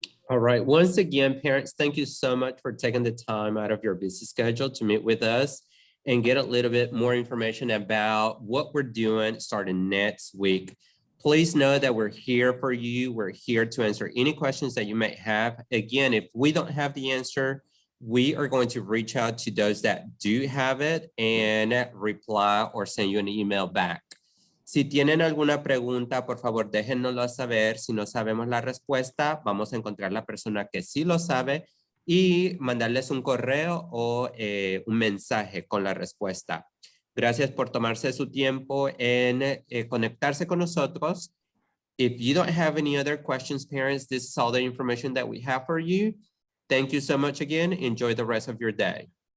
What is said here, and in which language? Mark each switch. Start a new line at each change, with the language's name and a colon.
English: All right, once again, parents, thank you so much for taking the time out of your busy schedule to meet with us and get a little bit more information about what we're doing starting next week. Please know that we're here for you. We're here to answer any questions that you may have. Again, if we don't have the answer, we are going to reach out to those that do have it and reply or send you an email back.
Spanish: Si tienen alguna pregunta, por favor, déjennoslo saber. Si no sabemos la respuesta, vamos a encontrar la persona que sí lo sabe y mandarles un correo o un mensaje con la respuesta. Gracias por tomarse su tiempo en conectarse con nosotros.
English: If you don't have any other questions, parents, this is all the information that we have for you. Thank you so much again. Enjoy the rest of your day.